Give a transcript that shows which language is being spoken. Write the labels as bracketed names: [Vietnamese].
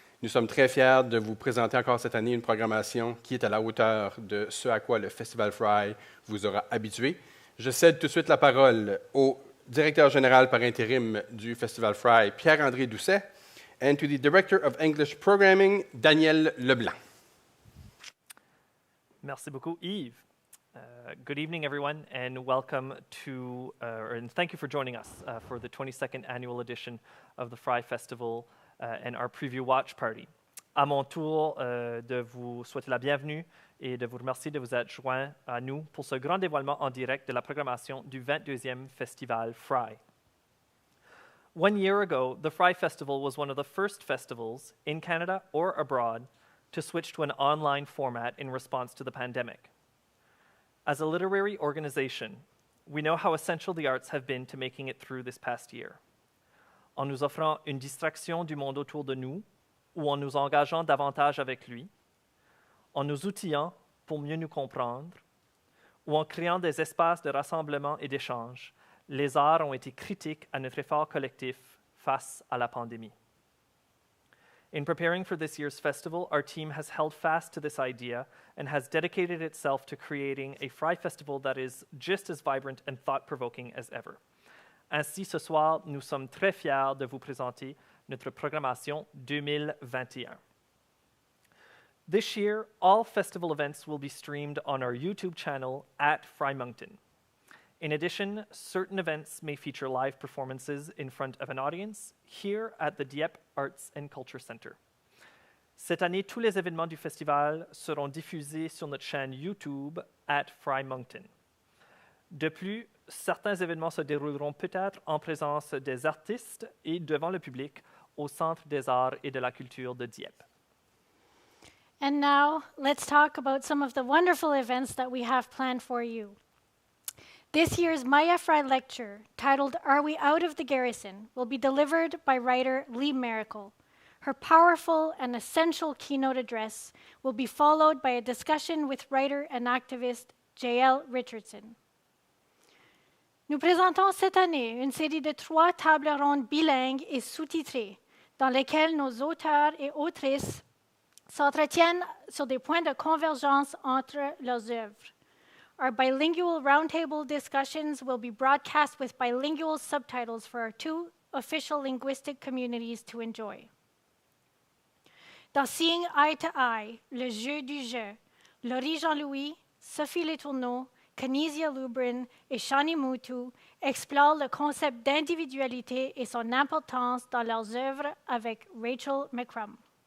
[French] Nous sommes très fiers de vous présenter encore cette année une programmation qui est à la hauteur de ce à quoi le Festival Frye vous aura habitué. Je cède tout de suite la parole au directeur général par intérim du Festival Frye, Pierre-André Doucet, [English] and to the Director of English Programming, [French] Daniel Leblanc. Merci beaucoup, Yves. [English] Good evening, everyone, and welcome to, and thank you for joining us for the 22nd annual edition of the Frye Festival and our preview watch party. [French] À mon tour de vous souhaiter la bienvenue et de vous remercier de vous être joints à nous pour ce grand dévoilement en direct de la programmation du 22e Festival Frye. [English] 1 year ago, the Frye Festival was one of the first festivals in Canada or abroad to switch to an online format in response to the pandemic. As a literary organization, we know how essential the arts have been to making it through this past year. [French] En nous offrant une distraction du monde autour de nous ou en nous engageant davantage avec lui, en nous outillant pour mieux nous comprendre ou en créant des espaces de rassemblement et d'échange, les arts ont été critiques à notre effort collectif face à la pandémie. [English] In preparing for this year's festival, our team has held fast to this idea and has dedicated itself to creating a Frye Festival that is just as vibrant and thought-provoking as ever. [French] Ainsi, ce soir, nous sommes très fiers de vous présenter notre programmation 2021. [English] This year, all festival events will be streamed on our YouTube channel at Frye Moncton. In addition, certain events may feature live performances in front of an audience here at the Dieppe Arts and Culture Center. [French] Cette année, tous les événements du festival seront diffusés sur notre chaîne YouTube at Frye Moncton. De plus, certains événements se dérouleront peut-être en présence des artistes et devant le public au Centre des Arts et de la Culture de Dieppe. [English] And now, let's talk about some of the wonderful events that we have planned for you. This year's Maya Frye lecture, titled Are We Out of the Garrison, will be delivered by writer Lee Miracle. Her powerful and essential keynote address will be followed by a discussion with writer and activist J.L. Richardson. [French] Nous présentons cette année une série de 3 tables rondes bilingues et sous-titrées, dans lesquelles nos auteurs et autrices s'entretiennent sur des points de convergence entre leurs œuvres. [English] Our bilingual roundtable discussions will be broadcast with bilingual subtitles for our 2 official linguistic communities to enjoy. [French] Dans Seeing Eye to Eye, le jeu du jeu, Laurie Jean-Louis, Sophie Letourneau, Canisia Lubrin et Shani Moutou explorent le concept d'individualité et son importance dans leurs œuvres avec Rachel McCrum.